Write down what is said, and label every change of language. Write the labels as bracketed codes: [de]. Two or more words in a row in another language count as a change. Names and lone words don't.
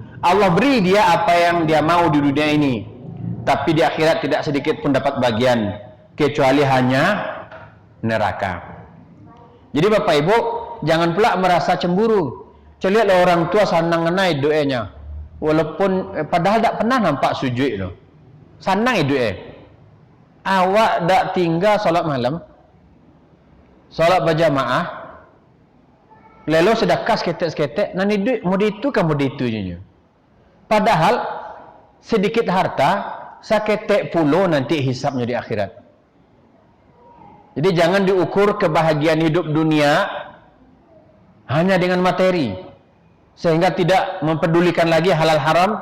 [id] Allah beri dia apa yang dia mau di dunia ini, tapi di akhirat tidak sedikit pun dapat bagian, kecuali hanya neraka. Jadi Bapak Ibu, jangan pula merasa cemburu. Lihatlah orang tua senang naik doanya, walaupun padahal tak pernah nampak sujud itu. Senang doa. [ms] Awak tak tinggal solat malam, solat berjamaah, lalu sedekah seketek-seketek, nanti duit mau itu kamu itu je. Padahal sedikit harta, seketek puluh nanti hisapnya di akhirat. [id] Jadi jangan diukur kebahagiaan hidup dunia hanya dengan materi, sehingga tidak mempedulikan lagi halal haram.